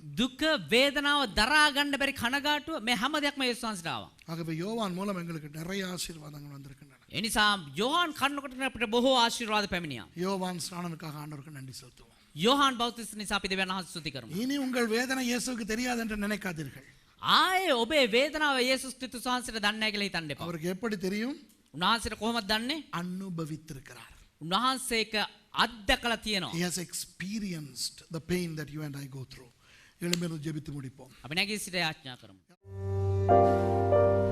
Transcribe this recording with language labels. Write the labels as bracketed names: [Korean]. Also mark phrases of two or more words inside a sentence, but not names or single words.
[Sinhala] දුක වේදනාව දරා ගන්න බැරි කනගාටුව මේ හැම දෙයක්ම යේසුස් වහන්සේට ආවා. [Tamil] ஆகவே யோவான் மூலம் எங்களுக்கு நிறைய ஆசீர்வாதங்கள் வந்திருக்கின்றன. [Sinhala] ඒ නිසා යොහන් කන්නකොට අපිට බොහෝ ආශිර්වාද පැමිණියා. [Tamil] யோவான் ஸ்நானனுக்காக ஆண்டவருக்கு நன்றி செலுத்துவோம். [Sinhala] යොහන් බෞතිස්ත නිසා අපි දෙවියන් වහන්සේ ස්තුති කරමු. [Tamil] இனி உங்கள் வேதனை இயேசுவுக்கு தெரியாது என்று நினைக்காதீர்கள். [Sinhala] ආයේ ඔබේ වේදනාව යේසුස් ක්‍රිස්තුස් වහන්සේට දන්නේ නැහැ කියලා හිතන්න එපා. [Tamil] அவருக்கு எப்படி தெரியும்? [Sinhala] උන්වහන්සේට කොහොමද දන්නේ? [Tamil] அனுபவித்திருக்கிறார். [Sinhala] උන්වහන්සේ ඒක අත්දකලා තියෙනවා. [English] He has experienced the pain that you and I go through. [Tamil] எழும்பிருந்து ஜெபித்து முடிப்போம். [Sinhala] අපි නැගී සිට යාඥා කරමු.